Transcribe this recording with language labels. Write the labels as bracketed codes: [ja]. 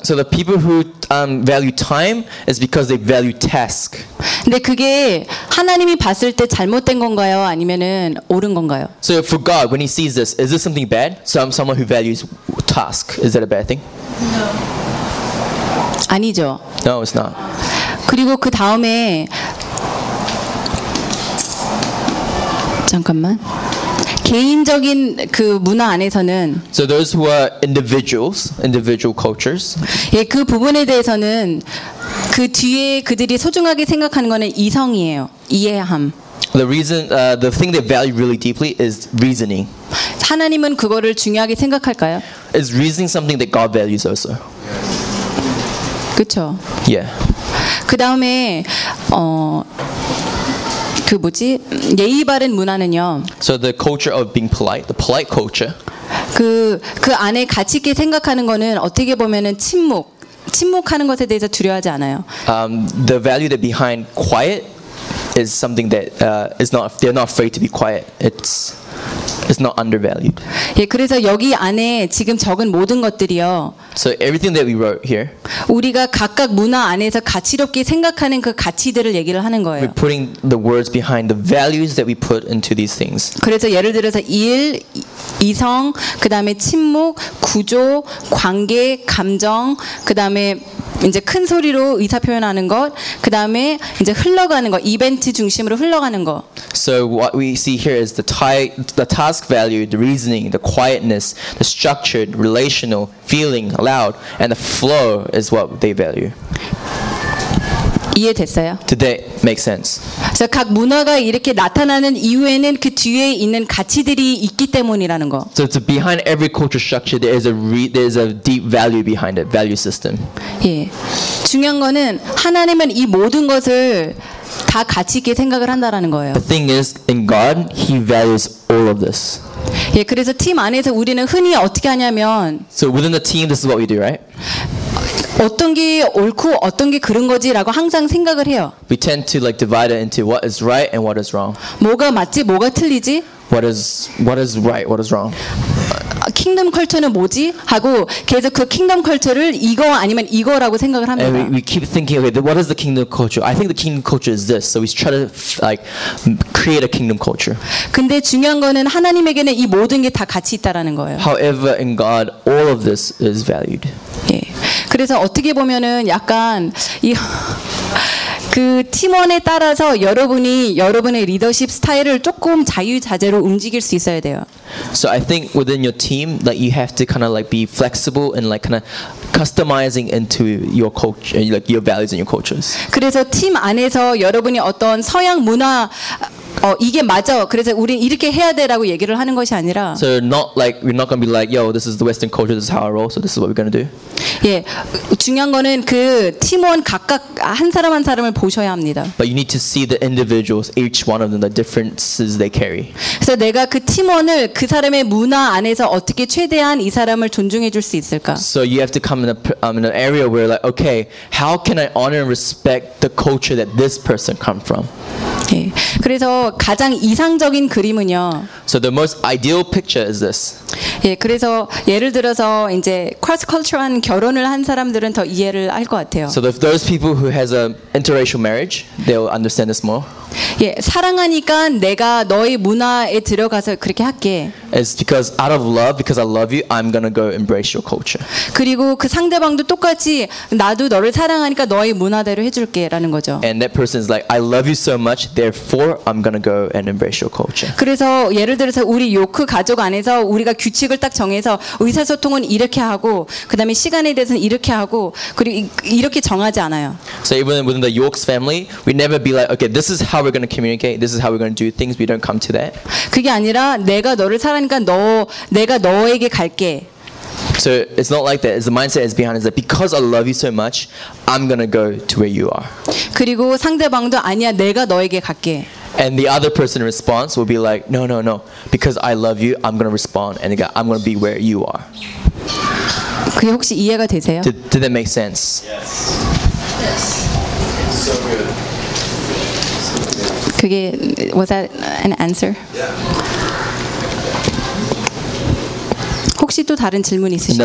[en] So the people who value time is because they value task. [ko] 근데 그게 하나님이 봤을 때 잘못된 건가요? 아니면은 옳은 건가요? [en] So for God, when He sees this, is this something bad? So I'm someone who values task. Is that a bad thing? No. [ko] 아니죠. [en] No, it's not. [ko] 그리고 그 다음에 잠깐만 개인적인 그 문화 안에서는 [en] So those who are individuals, individual cultures. [ko] 예, 그 부분에 대해서는 그 뒤에 그들이 소중하게 생각하는 거는 이성이에요. 이해함. [en] The reason, the thing they value really deeply is reasoning. [ko] 하나님은 그거를 중요하게 생각할까요? [en] Is reasoning something that God values also? [ko] 그렇죠. 예. 그다음에 그 뭐지? 예의 바른 문화는요. [en] So the culture of being polite, the polite culture. [ko] 그 안에 가치 있게 생각하는 거는 어떻게 보면은 침묵. 침묵하는 것에 대해서 두려워하지 않아요. [en] The value that behind quiet is something that is not they're not afraid to be quiet. It's not undervalued. [ko] 예, 그래서 여기 안에 지금 적은 모든 것들이요. [en] So everything that we wrote here. [ko] 우리가 각각 문화 안에서 가치롭게 생각하는 그 가치들을 얘기를 하는 거예요. [en] We're putting the words behind the values that we put into these things. [ko] 그래서 예를 들어서 일, 이성, 그다음에 침묵, 구조, 관계, 감정, 그다음에 이제 큰 소리로 의사 표현하는 것, 그다음에 이제 흘러가는 거, 이벤트 중심으로 흘러가는 거. [en] So what we see here is the task value, the reasoning, the quietness, the structured, relational, feeling, loud, and the flow is what they value. [ko] 이해됐어요? [en] Did that make sense? [ko] 그래서 각 문화가 이렇게 나타나는 이유에는 그 뒤에 있는 가치들이 있기 때문이라는 거. [en] So it's behind every culture structure, there's a deep value behind it, value system. [ko] 예, 중요한 거는 하나님은 이 모든 것을 다 가치 있게 생각을 한다라는 거예요. [en] The thing is, in God, He values all of this. [ko] 예, 그래서 팀 안에서 우리는 흔히 어떻게 하냐면. [en] So within the team, this is what we do, right? [ko] 어떤 게 옳고 어떤 게 그른 거지라고 항상 생각을 해요. [en] We tend to like divide it into what is right and what is wrong. [ko] 뭐가 맞지, 뭐가 틀리지? [en] What is right, what is wrong? [ko] 킹덤 컬처는 뭐지? 하고 계속 그 킹덤 컬처를 이거 아니면 이거라고 생각을 합니다. [en] And we keep thinking, okay, what is the kingdom culture? I think the kingdom culture is this. So we try to like create a kingdom culture. [ko] 근데 중요한 거는 하나님에게는 이 모든 게 다 가치 있다라는 거예요. [en] However, in God, all of this is valued. [ko] 예. 그래서 어떻게 보면은 약간 이 그 팀원에 따라서 여러분이 여러분의 리더십 스타일을 조금 자유자재로 움직일 수 있어야 돼요. [en] So I think within your team that like you have to kind of like be flexible and like kind of customizing into your culture like your values and your cultures. [ko] 그래서 팀 안에서 여러분이 어떤 서양 문화 이게 맞아. 그래서 우린 이렇게 해야 돼라고 얘기를 하는 것이 아니라 [en] So not like we're not going to be like yo this is the western culture this is how I roll so this is what we're going to do. [ko] 예. 중요한 거는 그 팀원 각각 한 사람 한 사람을 보셔야 합니다. [en] But you need to see the individuals each one of them the differences they carry. [ko] 그래서 내가 그 팀원을 그 사람의 문화 안에서 어떻게 최대한 이 사람을 존중해 줄 수 있을까? [en] So you have to come in an area where like okay, how can I honor and respect the culture that this person come from? 오케이. [ko] 그래서 가장 이상적인 그림은요. [en] So the most ideal picture is this. [ko] 예, 그래서 예를 들어서 이제 cross-cultural 결혼을 한 사람들은 더 이해를 할 것 같아요. [en] So those people who has an interracial marriage, they'll understand this more. [ko] 예, 사랑하니까 내가 너의 문화에 들어가서 그렇게 할게. [en] It's because out of love, because I love you, I'm gonna go embrace your culture. [ko] 그리고 그 상대방도 똑같이 나도 너를 사랑하니까 너의 문화대로 해줄게라는 거죠. [en] And that person is like, I love you so much, therefore I'm gonna go and embrace your culture. [ko] 그래서 예를 들어서 우리 요크 가족 안에서 우리가 규칙을 딱 정해서 의사소통은 이렇게 하고, 그 다음에 시간에 대해서는 이렇게 하고, 그리고 이렇게 정하지 않아요. [en] So even within the York's family, we never be like, okay, this is how we're going to communicate. This is how we're going to do things. We don't come to that. [ko] 그게 아니라 내가 너를 사랑하니까 너 내가 너에게 갈게. [en] So it's not like that. The mindset is behind is that because I love you so much, I'm going to go to where you are. [ko] 그리고 상대방도 아니야 내가 너에게 갈게. [en] And the other person's response will be like, no, no, no. Because I love you, I'm going to respond and I'm going to be where you are. [ko] 그게 혹시 이해가 되세요? [en] Did that make sense? Yes. Yes. So good. [ko] 그게 [en] was that an answer? Yeah. [ko] 혹시 또 다른 질문 있으신가요?